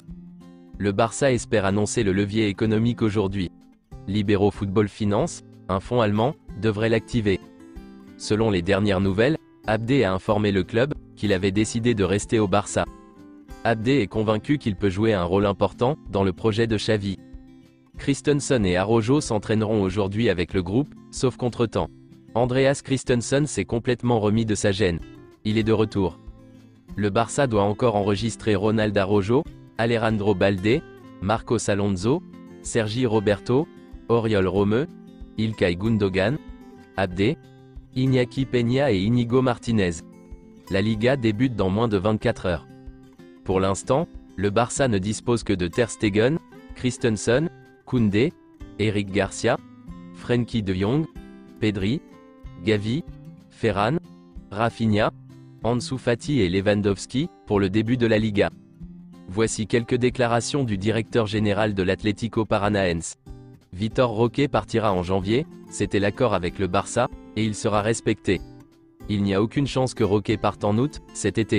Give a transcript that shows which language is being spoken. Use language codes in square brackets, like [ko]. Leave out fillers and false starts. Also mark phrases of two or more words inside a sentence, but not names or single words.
[fr] Le Barça espère annoncer le levier économique aujourd'hui. Libero Football Finance, un fonds allemand, devrait l'activer. Selon les dernières nouvelles, Abde a informé le club qu'il avait décidé de rester au Barça. Abde est convaincu qu'il peut jouer un rôle important dans le projet de Xavi. Christensen et Araujo s'entraîneront aujourd'hui avec le groupe, sauf contretemps. Andreas Christensen s'est complètement remis de sa gêne. Il est de retour. Le Barça doit encore enregistrer Ronald Araujo, Alejandro Balde, Marcos Alonso, Sergi Roberto, Oriol Romeu, Ilkay Gundogan, Abde, Iñaki Peña et Íñigo Martínez. La Liga débute dans moins de 24 heures. Pour l'instant, le Barça ne dispose que de Ter Stegen, Christensen, Koundé, Eric Garcia, Frenkie de Jong, Pedri, Gavi, Ferran, Rafinha, Ansu Fati et Lewandowski, pour le début de la Liga. Voici quelques déclarations du directeur général de l'Atlético Paranaense. Vitor Roque partira en janvier, c'était l'accord avec le Barça, et il sera respecté. Il n'y a aucune chance que Roque parte en août, cet été.